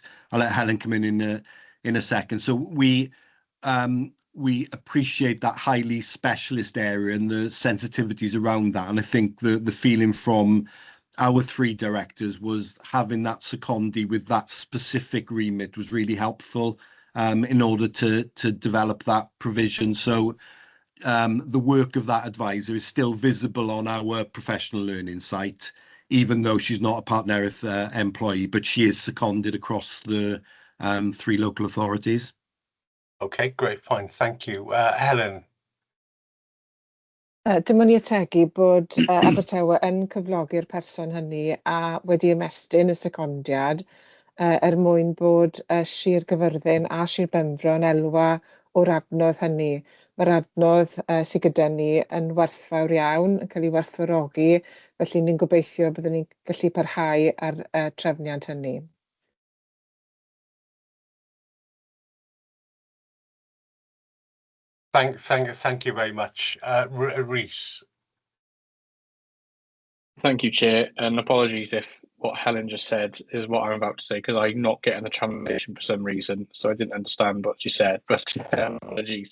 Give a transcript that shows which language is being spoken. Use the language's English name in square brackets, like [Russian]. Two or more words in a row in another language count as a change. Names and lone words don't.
[English] I'll let Helen come in a second. So we appreciate that highly specialist area and the sensitivities around that, and I think the feeling from our 3 directors was having that secondee with that specific remit was really helpful in order to develop that provision. So the work of that advisor is still visible on our professional learning site, even though she's not a Partneriaeth employee, but she is seconded across the 3 local authorities. Okay, great, fine, thank you. Helen. [Welsh] Dim ond i ategu bod Abertawe yn cyflogi'r person hynny a wedi ymestyn y secondiad mwyn bod Sir Gyfyrddin a Sir Benfro yn elwa o'r adnodd hynny. Mae'r adnodd sydd gyda ni yn werthfawr iawn, yn cael ei werthfawrogi, felly ni'n gobeithio byddwn ni'n gallu parhau ar trefniant hynny. [English] Thank you very much. Rhys. Thank you, Chair, and apologies if what Helen just said is what I'm about to say, because I'm not getting the translation for some reason, so I didn't understand what she said, but apologies.